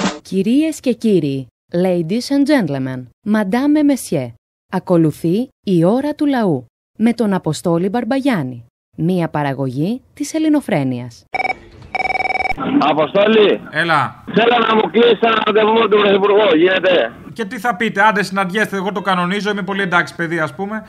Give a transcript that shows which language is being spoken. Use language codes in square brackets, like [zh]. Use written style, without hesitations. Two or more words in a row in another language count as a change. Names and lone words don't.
[el] Κυρίες και κύριοι, [en] ladies and gentlemen, [fr] madame et messieurs, [el] ακολουθεί η ώρα του λαού με τον Αποστόλη Μπαρμπαγιάννη, μία παραγωγή της Ελληνοφρένειας. Αποστόλη! Έλα. Θέλω να μου κλείσει ένα ραντεβού με τον Πρωθυπουργό, γίνεται? Και τι θα πείτε, άντε συναντιέστε, εγώ το κανονίζω, είμαι πολύ εντάξει παιδί ας πούμε.